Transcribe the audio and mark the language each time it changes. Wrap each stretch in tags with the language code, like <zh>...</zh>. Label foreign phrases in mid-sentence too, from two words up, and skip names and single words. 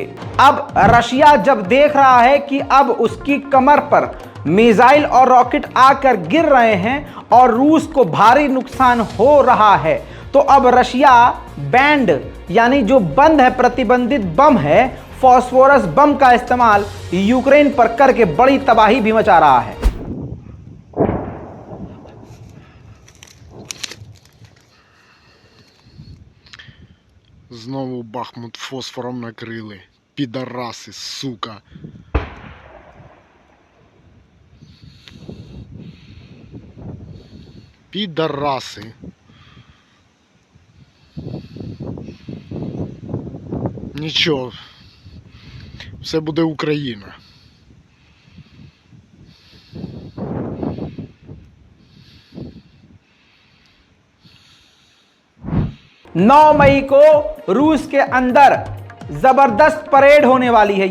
<hi>अब रशिया जब देख रहा है कि अब उसकी कमर पर मिसाइल और रॉकेट आकर गिर रहे हैं और रूस को भारी नुकसान हो रहा है, तो अब रशिया बैंड, यानी जो बंद है, प्रतिबंधित बम है, फास्फोरस बम का इस्तेमाल यूक्रेन पर करके बड़ी तबाही भी मचा रहा है।</hi> <uk>Знову Бахмут фосфором накрили. Підараси, сука. Підараси. Нічого. все буде Україна.</uk> <hi>नौ मई को रूस के अंदर जबरदस्त परेड होने वाली है।</hi>